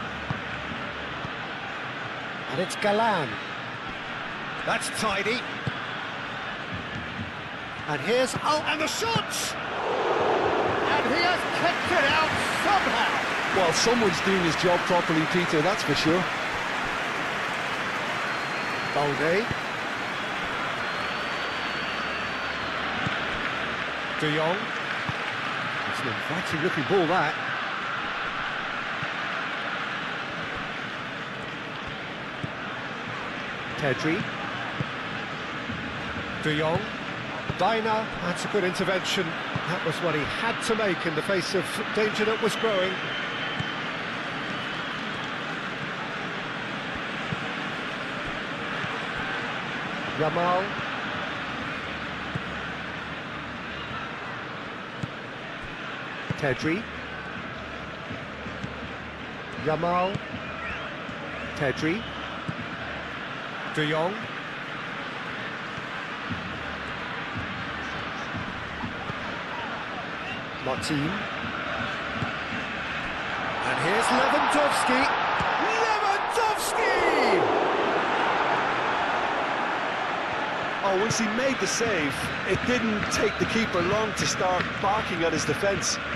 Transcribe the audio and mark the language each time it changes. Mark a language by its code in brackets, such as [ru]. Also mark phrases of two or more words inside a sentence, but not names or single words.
[en] And it's Galan. That's tidy. And here's... Oh, and the shot! And he has kept it out somehow. Well, someone's doing his job properly, Peter, that's for sure. Balde. De Jong. It's an inviting looking ball, that. Pedri. De Jong. Dina, that's a good intervention. That was what he had to make in the face of danger that was growing. Yamal. Pedri. Yamal. Pedri. De Jong. Martin. And here's Lewandowski. Lewandowski! Oh, once he made the save, it didn't take the keeper long to start barking at his defence.